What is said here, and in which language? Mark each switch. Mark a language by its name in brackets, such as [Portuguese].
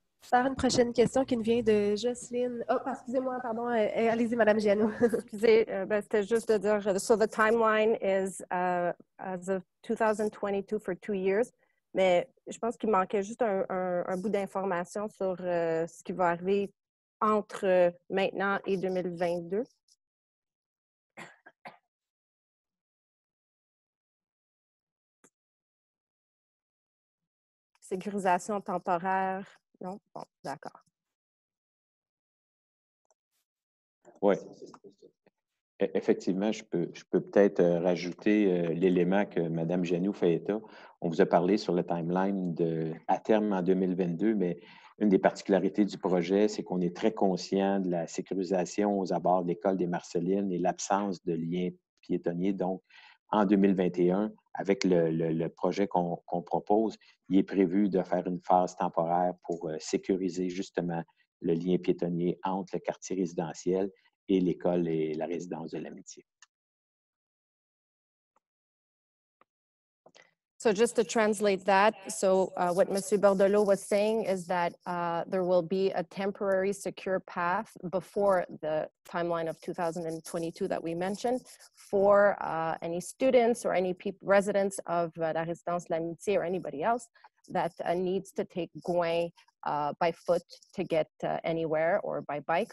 [French] Par une prochaine question qui nous vient de Jocelyne. Oh, excusez-moi, pardon. Allez-y, Mme Gianou. Excusez, c'était juste de dire, [English] so the timeline is as of 2022 for 2 years. [French] Mais je pense qu'il manquait juste un bout d'information sur ce qui va arriver entre maintenant et 2022. Sécurisation temporaire. Non? Bon, d'accord. Oui. Effectivement, je peux peut-être rajouter l'élément que Mme Gianou fait état. On vous a parlé sur le timeline à terme en 2022, mais une des particularités du projet, c'est qu'on est très conscient de la sécurisation aux abords de l'école des Marcellines et l'absence de liens piétonniers. Donc, en 2021, avec le projet qu'on propose, il est prévu de faire une phase temporaire pour sécuriser justement le lien piétonnier entre le quartier résidentiel et l'école et la résidence de l'Amitié. [English] So just to translate that, so what Mr. Bordelot was saying is that there will be a temporary secure path before the timeline of 2022 that we mentioned for any students or any residents of La Résidence de l'Amitié or anybody else that needs to take Gouin by foot to get anywhere or by bike.